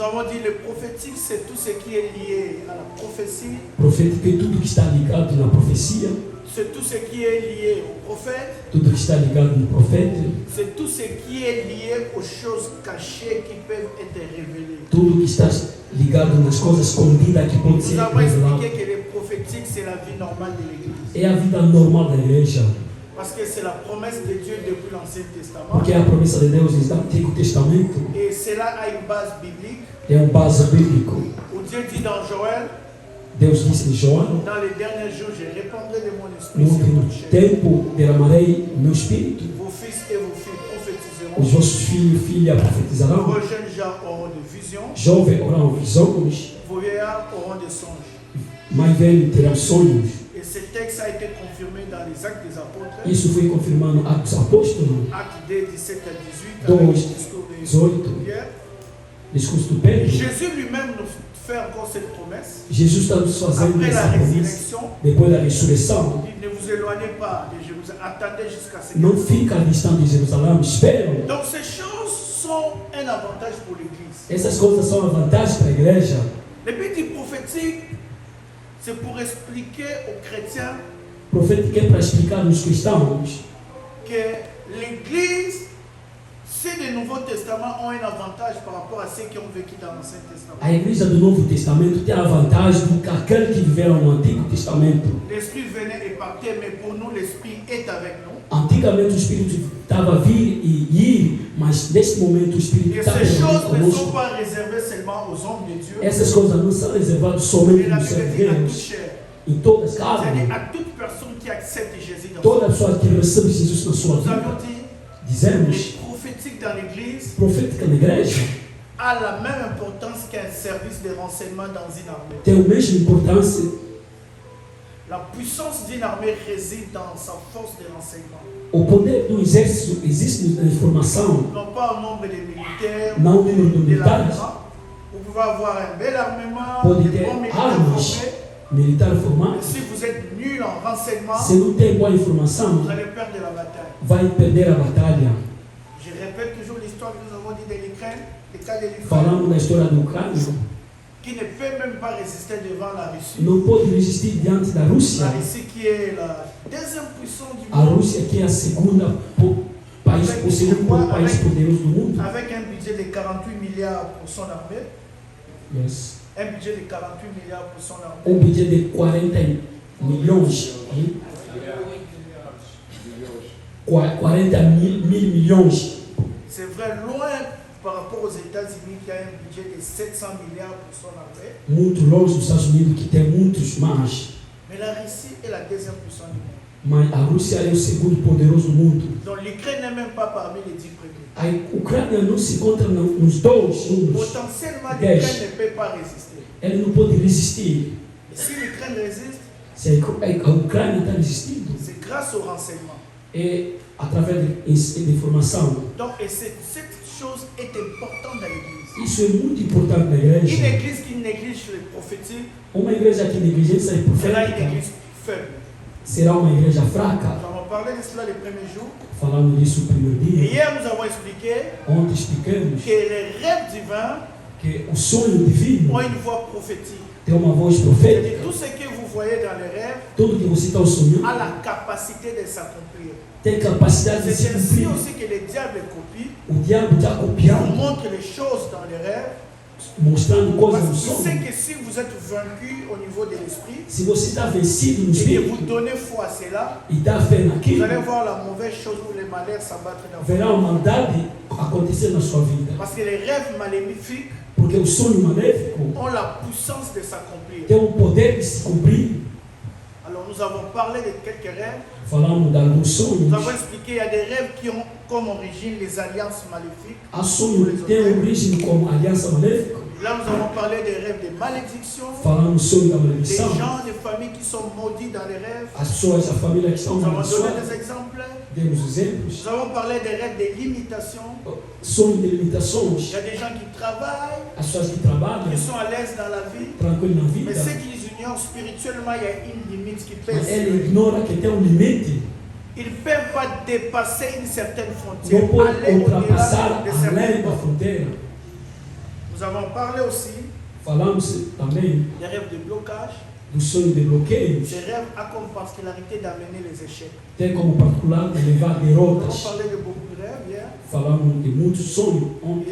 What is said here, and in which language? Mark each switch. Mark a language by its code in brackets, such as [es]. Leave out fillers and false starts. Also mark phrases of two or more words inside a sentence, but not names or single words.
[fr] Nous avons dit le prophétique, c'est tout ce qui est lié à la prophétie. [pt] Profético é tudo que está ligado na profecia. [fr] C'est tout ce qui est lié au prophète. [pt] Tudo que está ligado no profeta. [fr] C'est tout ce qui est lié aux choses cachées qui peuvent être révélées. [pt] Tudo que está ligado nas coisas escondidas que podem [fr] Nous [pt] ser [fr] avons [pt] reveladas. [fr] expliqué que le prophétique, c'est la vie normale de l'Église. [pt] É a vida normal da igreja. [fr] Parce que c'est la promesse de Dieu depuis l'Ancien Testament. [pt] Porque é a promessa de Deus desde o Antigo Testamento. [fr] Et cela a une base biblique. [pt] É um base bíblico. [fr] Où Dieu dit dans Joël, [pt] Deus disse em João: [fr] dans les derniers jours, je répandrai de mon [pt] no [fr] esprit sur [pt] último [fr] toute chair. [pt] tempo derramarei meu espírito. [fr] Vos fils et vos filles prophétiseront. [pt] Os vossos filhos e filhas profetizarão. [fr] Vos jeunes gens auront de visions. [pt] Jovens orarão visões. [fr] Vos vieillards auront des songes. [pt] Mais velhos terão sonhos. [fr] Et ce texte a été confirmé dans les Actes des Apôtres. [pt] Isso foi confirmado no Atos Apóstolos. [fr] Acte 2, 17 à 18, Donc, avec le discours de 18. Pierre. [pt] Discurso do Pedro. [fr] Jésus lui-même nous fait encore cette promesse. [pt] Jesus está nos fazendo [fr] Après la [pt] essa promessa. [fr] résurrection, [pt] Depois da ressurreição, [fr] il dit, ne vous éloignez pas de Jérusalem, attendez jusqu'à ce que... [pt] não fica distante de Jerusalém, esperam. [fr] Donc ces choses sont un avantage pour l'Église. [pt] Essas coisas são a vantagem para a igreja. [fr] Le but du prophétique, c'est pour expliquer aux chrétiens [pt] Profético é para explicar aos cristãos [fr] que l'Église, ceux du Nouveau Testament ont un avantage par rapport à ceux qui ont vécu dans l'Ancien Testament. [pt] a igreja do Novo Testamento tem a vantagem do que aqueles que viveram no Antigo Testamento. [fr] L'Esprit venait et partait, mais pour nous, l'Esprit est avec nous. [pt] Antigamente o Espírito estava a vir e ir, mas neste momento o Espírito [fr] Et [pt] está [fr] ces choses ne sont [pt] conosco. [fr] pas réservées seulement aux hommes de Dieu, [pt] Essas coisas não são reservadas [fr] mais [pt] somente [fr] la [pt] aos [fr] Bible dit à toute [pt] servos, [fr] chair. [pt] em todas as [fr] C'est-à-dire [pt] carnes. [fr] à toute personne qui accepte Jésus dans [pt] Toda [fr] sa vie. [pt] pessoa que recebe Jesus na sua [fr] Nous [pt] vida, [fr] avions dit, [pt] dizemos, [fr] le prophétique dans l'Église [pt] profética na igreja [fr] a la même importance qu'un service de renseignement dans une armée. [pt] tem a mesma importância. [fr] La puissance d'une armée réside dans sa force de renseignement. [pt] O poder do exército existe na informação, [fr] Non pas au nombre de militaires, [pt] não o número de [fr] de [pt] militares. [fr] l'armement. Vous pouvez avoir un bel armement, [pt] Pode [fr] des [pt] ter [fr] bons militaires [pt] armas, [fr] formés. [pt] militares [fr] Mais [pt] formados. [fr] si vous êtes nul en renseignement, [pt] Se não tem boa informação, [fr] vous allez perdre la bataille. [pt] vai perder a batalha. [fr] Je répète toujours l'histoire que nous avons dit de l'Ukraine, le cas de l'Ukraine, [pt] Falamos da história da Ucrânia, [fr] qui ne peut même pas résister devant la Russie. [pt] não pode resistir diante da Rússia. [fr] La Russie qui est la deuxième puissance du [pt] A [fr] monde, [pt] Rússia que é a segunda o segundo país poderoso do mundo. [fr] avec un budget de 48 milliards pour son armée. Yes. Un budget de 48 milliards pour son armée. [pt] Um budget de 40 milhões. 40 mil milhões. [fr] C'est vrai, loin par rapport aux États-Unis qui a un budget de 700 milliards pour son armée. [pt] Muito longe dos Estados Unidos, que tem muitos mais. [fr] Mais la Russie est la deuxième puissance du monde. [pt] Mas a Rússia é o segundo poderoso do mundo. [fr] Donc l'Ukraine n'est même pas parmi les 10 premiers. [pt] A Ucrânia não se encontra nos dois números. [fr] Potentiellement, [pt] Dez. [fr] l'Ukraine ne peut pas résister. [pt] Ele não pode resistir. [fr] Et si l'Ukraine résiste, [pt] Se a Ucrânia está resistindo, [fr] c'est grâce au renseignement. [pt] é através de informação. [fr] Donc, et cette chose est importante dans l'Église. [pt] Isso é muito importante na [fr] Une [pt] igreja. [fr] Église qui néglige le prophétique [pt] Uma igreja que negligencia a [fr] sera une [pt] profética [fr] Église faible. [pt] será uma igreja fraca. [fr] Nous avons parlé de cela les premiers jours. [pt] Falando disso no primeiro [fr] Et [pt] dia, [fr] hier, nous avons expliqué [pt] ontem explicamos [fr] que les rêves divins [pt] que o sonho divino [fr] ont une voix prophétique. [pt] tem uma voz [fr] C'est-à-dire [pt] profética. [fr] tout ce que vous voyez dans les rêves [pt] Tudo que você está sonhando [fr] a la capacité de s'accomplir. [pt] tem capacidade de se [fr] C'est ainsi [pt] cumprir. [fr] aussi que le diable copie. [pt] O diabo está [fr] Il vous [pt] copiando, [fr] montre les choses dans les rêves. [pt] mostrando coisas no [fr] Parce qu'il sait [pt] sonho. [fr] que si vous êtes vaincu au niveau de l'esprit, [pt] Se você está vencido no [fr] et que vous [pt] espírito [fr] donnez foi à cela, [pt] e dá fé [fr] vous [pt] naquilo, [fr] allez voir la mauvaise chose ou les malheurs s'abattre dans vous. [pt] verá uma maldade acontecer na sua vida. [fr] Parce que les rêves maléfiques [pt] Porque o sonho maléfico [fr] ont la puissance de s'accomplir. [pt] tem o poder de se cumprir. [fr] Alors nous avons parlé de quelques rêves. [pt] Falamos de alguns [fr] Nous [pt] sonhos. [fr] avons expliqué qu'il y a des rêves qui ont comme origine les alliances maléfiques. [pt] Há sonhos que têm origem como aliança maléfica. [fr] Là, nous avons parlé des rêves de malédiction, [pt] Falamos sonho da [fr] des [pt] maldição. [fr] gens, des familles qui sont maudits dans les rêves. [pt] As pessoas, a família que estão [fr] Nous avons donné [pt] amaldiçoadas. [fr] des exemples. [pt] Demos exemplos. [fr] Nous avons parlé des rêves de limitation. [pt] Sonho de [fr] Il [pt] limitações. [fr] y a des gens qui travaillent, [pt] As pessoas que trabalham [fr] qui sont à l'aise dans la vie, [pt] tranquilo na [fr] mais [pt] vida, [fr] ceux qui ignorent spirituellement, il y a une limite qui [pt] mas [fr] pèse. [pt] ele ignora que tem um limite. [fr] Ils ne peuvent pas dépasser une certaine [pt] Não [fr] frontière, [pt] pode [fr] aller au-delà [pt] ultrapassar [fr] de [pt] além [fr] certaines [pt] da [fr] bornes. [pt] fronteira. [fr] Nous Nous avons parlé aussi [pt] Falamos também [fr] des rêves de blocage. [pt] do sonho de bloqueios, [fr] Ces rêves ont comme particularité d'amener les échecs. [pt] tem como particular de levar [fr] Nous avons [pt] derrotas. [fr] parlé de beaucoup de rêves hier. [pt] Falamos de muitos sonhos ontem,